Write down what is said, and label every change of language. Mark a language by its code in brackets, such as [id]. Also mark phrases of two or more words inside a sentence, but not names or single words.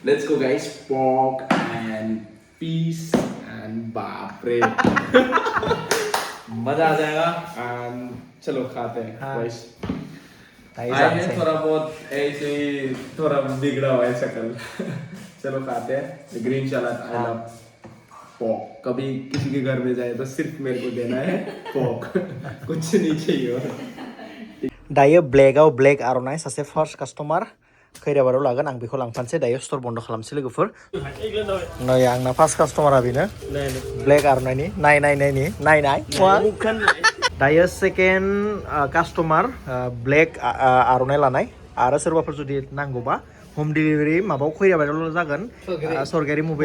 [en] Let's go guys, pork and peas and [hi] बापरे मजा आ जाएगा [en] and [hi] चलो खाते हैं [en] guys। [hi] आज है थोड़ा बहुत ऐसे ही थोड़ा बिगड़ा हुआ है शक्ल चलो खाते हैं [en] green salad I love pork. [hi] कभी किसी के घर में जाए तो सिर्फ मेरे को देना है pork कुछ नहीं चाहिए और [brx] दायो ब्लेकआव ब्लेक आर'नाइ सासे [en] first customer [brx] खैराबाराव लागोन आं बेखौ लांफानोसै दायो स्ट'र बन्द खालामसै लोगोफोर नै आंना [en] first customer [brx] बेनो ब्लेक आर'नाइनि नाय दायो [en] second customer [brx] ब्लेक आर'नाइ लानाय आरो सोरबाफोर जुदि नांगौबा [en] home delivery [brx] माबायाव खैराबारावल' जागोन सरकारि मबाइल